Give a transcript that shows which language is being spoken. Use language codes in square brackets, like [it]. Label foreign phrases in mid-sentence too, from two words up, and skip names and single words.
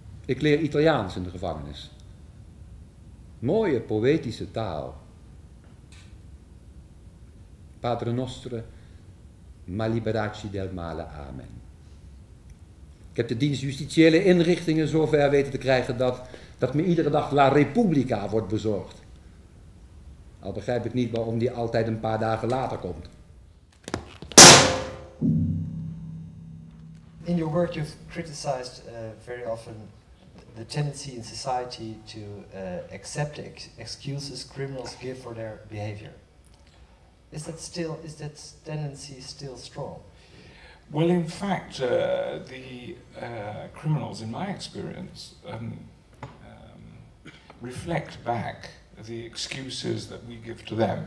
[nl] Ik leer Italiaans in de gevangenis. Mooie poëtische taal. [it] Padre nostre, ma liberaci del male, amen. [nl] Ik heb de dienst justitiële inrichtingen zover weten te krijgen dat me iedere dag La Repubblica wordt bezorgd. Al begrijp ik niet waarom die altijd een paar dagen later komt. [en] In your work you've criticized very often the tendency in society to accept the excuses criminals give for their behavior. Is that tendency still strong? Well, in fact, the criminals, in my experience, reflect back the excuses that we give to them.